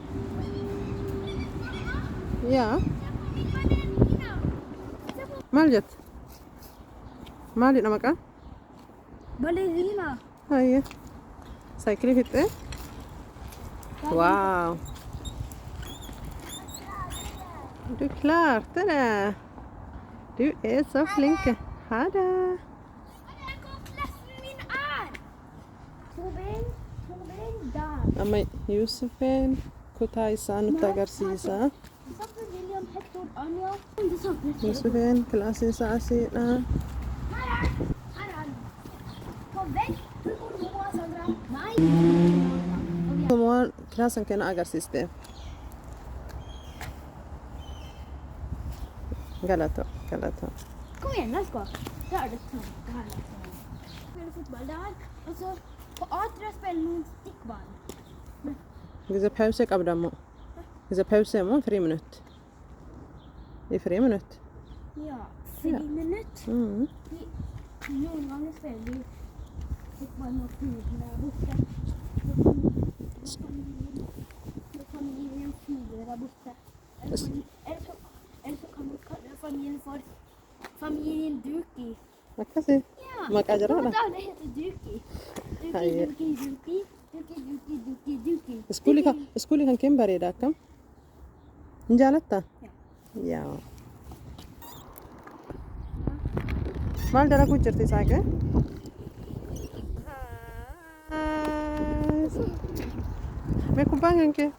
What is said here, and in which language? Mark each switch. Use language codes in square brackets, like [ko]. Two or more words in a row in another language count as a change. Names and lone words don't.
[om] Yaa. Maal jette? Maalidha maqaan? Baleriina. Hayyee. Saayikilii fixxee? Waaw. [sv] Du klarte det. Du är så flink. Ha det. [om] Amma Josefin kutaa isaa nutti agarsiisa. Josefin kilaasii isaa asiidha. Kumoon kilaasan kenna agarsiiste. Galato. [sv] Kom igen, [en] let's go. [sv] Där är det tungt. Det här är liksom. Spelar fotboll där. Och så på A3 spelar man stickboll. [om] Gize pause qabdamo. Gize pause mo 3 minuter. [sv] I 3 minuter. Ja, 3 minuter. Någon gång spelar vi stickboll mot fibra borta. Då familjen fibra borta. Eller så kan man kalla familjen för familjen Duki. [om] Akkasi. [sv] Ja. [om] Maqaa jiraadha. [sv] Det heter Duki. Duki. [om] Iskuulii kan keen bareeda akkam? Hin jaalatta? Yaa. Maal dalaguu jirti Isaaqee? Mee kubbaan kan kee?